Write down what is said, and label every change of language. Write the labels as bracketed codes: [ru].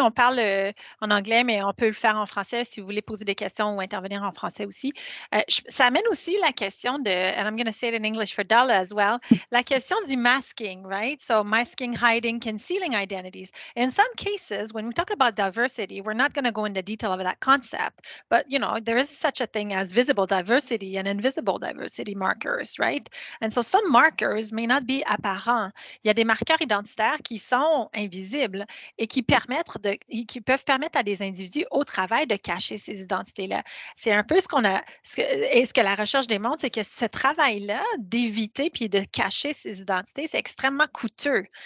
[fr] On parle en anglais, mais on peut le faire en français si vous voulez poser des questions ou intervenir en français aussi. Ça amène aussi la question de, [en] and I'm going to say it in English for Dala as well, [fr] la question du masking, [en] right? So masking, hiding, concealing identities. In some cases, when we talk about diversity, we're not going to go into detail of that concept, but there is such a thing as visible diversity and invisible diversity markers, right? And so some markers may not be apparent. [fr] Il y a des marqueurs identitaires qui sont invisibles et qui peuvent permettre à des individus au travail de cacher ces identités-là. C'est un peu ce que la recherche démontre, c'est que ce travail-là d'éviter puis de cacher ces identités, c'est extrêmement coûteux.